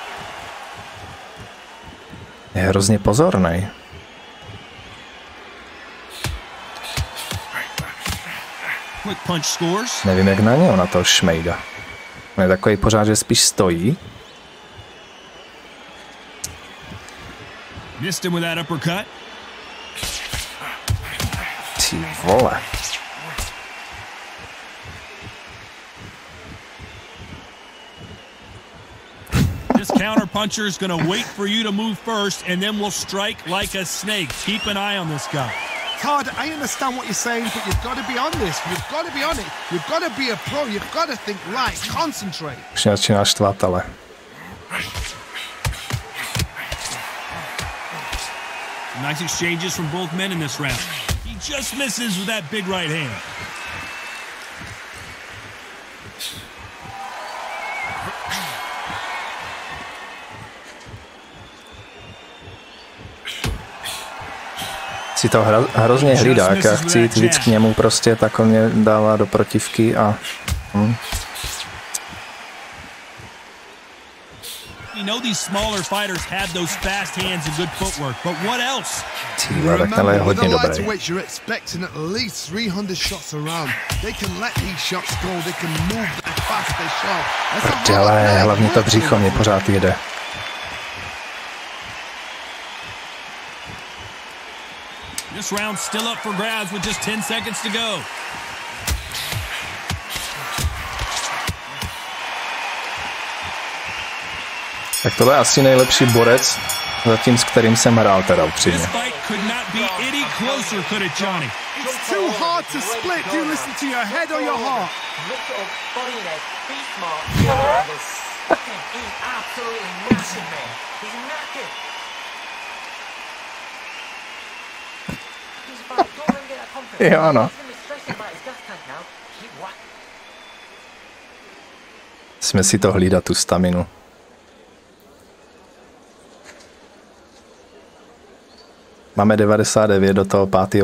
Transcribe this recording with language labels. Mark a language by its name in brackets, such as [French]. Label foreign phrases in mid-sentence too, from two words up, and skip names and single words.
[Czech] Je hrozně pozornej. Nevím, jak na něho, na toho šmejda. On je takový pořád, že spíš stojí. Ty vole. [English] This counter puncher is going to wait for you to move first, and then will strike like a snake. Keep an eye on this guy. Todd, I understand what you're saying, but you've got to be on this. You've got to be on it. You've got to be a pro. You've got to think right. Concentrate. [Czech] Už mě začíná štvat, ale. [English] Nice exchanges from both men in this round. He just misses with that big right hand. [Czech] Si to hrozně hlídá, jak já chci jít víc k němu prostě, tak on mě dává do protivky a... Tyhle, tak tenhle je hodně dobrý. Prdele, hlavně to břicho mě pořád jede. [English] This round's still up for grabs with just 10 seconds to go. [Czech] Tak tohle je asi nejlepší borec, zatím s kterým jsem hrál teda upřímně. [English] It's too hard to split. Do you listen to your head or your heart? Lift it up, body and head, be smart. He's absolutely knackered, man. He's knackered. [Czech] Jo, ano. Jsme si to hlídat, tu staminu. Máme 99 do toho 5.